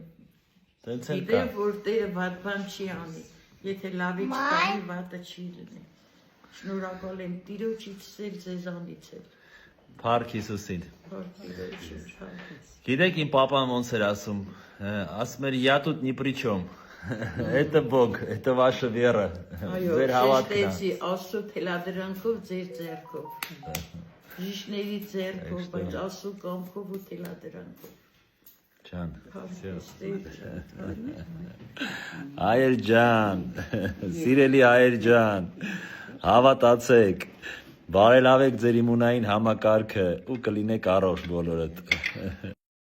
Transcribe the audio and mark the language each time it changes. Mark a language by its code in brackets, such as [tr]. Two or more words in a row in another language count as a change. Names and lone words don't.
[hy] Տենց էլ կա։ գիտեմ, որ Տերը վատ բան չի անի։ Եթե լավի չկանի, վատը չի լինի։ Շնորհակալ եմ Տիրոջից էլ ձեզանից էլ։ Փառք Հիսուսին։ Փառք Տիրոջից, փառք։ Գիտեք իմ papan ոնց էր ասում։ Ասում էր [ru] я тут ни при чем։ Это Бог, это ваша вера։ [hy] Այո, Ձեր հավատքն է։ շեշտեցի Աստծո թելադրանքով ձեր ձեռքով։ Ժիշների ձեռքով, բայց Աստծո կամքով ու թելադրանքով։ Ջան։ Փառք Հայր ջան, սիրելի հայր ջան, հավատացեք, բարելավեք ձեր իմունային համակարգը ու կլինեք առողջ բոլորդ։